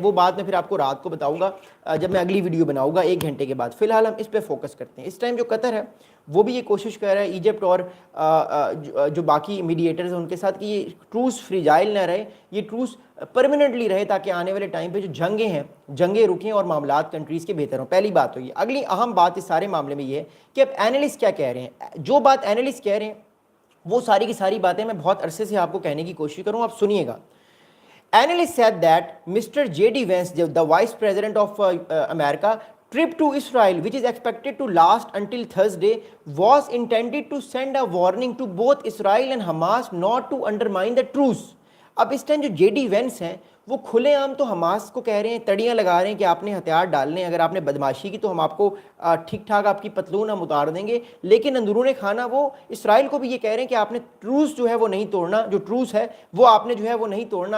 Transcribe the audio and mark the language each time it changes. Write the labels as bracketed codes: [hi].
[ur] وہ بات میں پھر آپ کو رات کو بتاؤں گا جب میں اگلی ویڈیو بناؤں گا 1 گھنٹے کے بعد. فی الحال ہم اس پہ فوکس کرتے ہیں. اس ٹائم جو قطر ہے وہ بھی یہ کوشش کر رہا ہے ایجپٹ اور جو باقی میڈیٹرز ہیں ان کے ساتھ کہ یہ ٹروس فریجائل نہ رہے، یہ ٹروس پرماننٹلی رہے تاکہ آنے والے ٹائم پہ جو جنگیں رکیں اور معاملات کنٹریز کے بہتر ہوں. پہلی بات تو یہ. اگلی اہم بات اس سارے معاملے میں یہ ہے کہ اب اینالسٹ کیا کہہ رہے ہیں. جو بات اینالسٹ کہہ رہے ہیں وہ ساری کی ساری باتیں میں بہت عرصے سے آپ کو کہنے کی کوشش کروں، آپ سنیے گا. [en] Analysts said that Mr. J.D. Vance, the Vice President of America, trip to Israel, which is expected to last until Thursday, was intended to send a warning to both Israel and Hamas not to undermine the truce. [ur] اب اس time جو J D Venice ہیں وہ کھلے عام تو Hamas کو کہہ رہے ہیں، تڑیاں لگا رہے ہیں کہ آپ نے ہتھیار ڈالنے، اگر آپ نے بدماشی کی تو ہم آپ کو ٹھیک ٹھاک آپ کی پتلون ہم اتار دیں گے. لیکن اندرون خانہ وہ اسرائیل کو بھی یہ کہہ رہے ہیں کہ آپ نے ٹروس جو ہے وہ نہیں توڑنا، جو ٹروس ہے وہ آپ نے جو ہے وہ نہیں توڑنا.